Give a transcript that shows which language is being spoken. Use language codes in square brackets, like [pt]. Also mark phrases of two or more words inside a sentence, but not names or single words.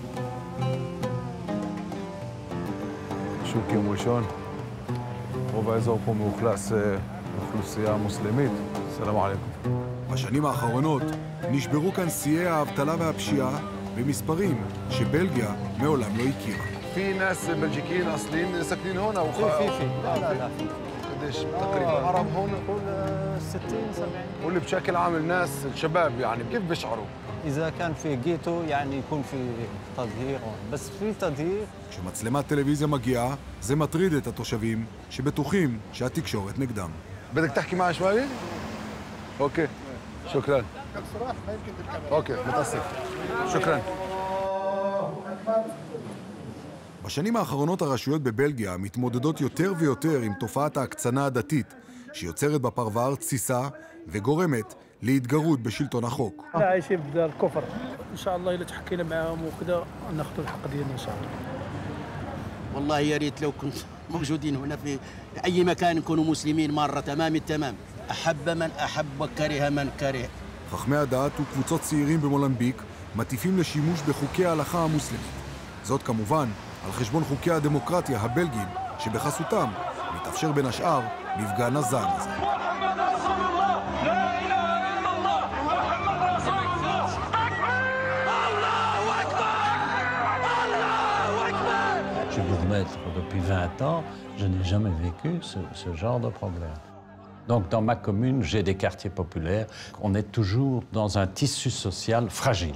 [he] שוק יום ראשון, רוב האזור פה מאוכלס אוכלוסייה מוסלמית. [ar] سلام عليكم. [he] בשנים האחרונות נשברו כאן שיאי האבטלה והפשיעה במספרים שבלגיה מעולם לא הכירה. [ar] في ناس بلجيكيين اصليين ساكنين هون او في لا قديش تقريبا عرب هون نقول 60 70 واللي بشكل عام الناس الشباب يعني كيف بيشعروا اذا كان في جيتو يعني يكون في تظهير بس في تظهير. [he] כשמצלמת טלוויזיה מגיעה זה מטריד את התושבים שבטוחים שהתקשורת נגדם. [ar] بدك تحكي معي شوي اوكي شكرا اوكي متاسف شكرا. [he] בשנים האחרונות הרשויות בבלגיה מתמודדות יותר ויותר עם תופעת ההקצנה הדתית, שיוצרת בפרבר תסיסה וגורמת להתגרות בשלטון החוק. [ar] عايشين بدار الكفر ان شاء الله اللي تحكينا معاهم وكذا ناخذ الحق ديالنا ان شاء الله. والله يا ريت لو كنت موجودين هنا في اي مكان نكونوا مسلمين مره تمام التمام. احب من احب وكره من كره. [he] חכמי הדת וקבוצות צעירים במולמביק מטיפים לשימוש בחוקי ההלכה המוסלמית. זאת כמובן על חשבון חוקי הדמוקרטיה הבלגיים, שבחסותם מתאפשר בין השאר מפגן הזעם הזה. [fr] Je suis bourgmestre depuis 20 ans, je n'ai jamais vécu ce genre de problème. Donc dans ma commune, j'ai des quartiers populaires. On est toujours dans un tissu social fragile.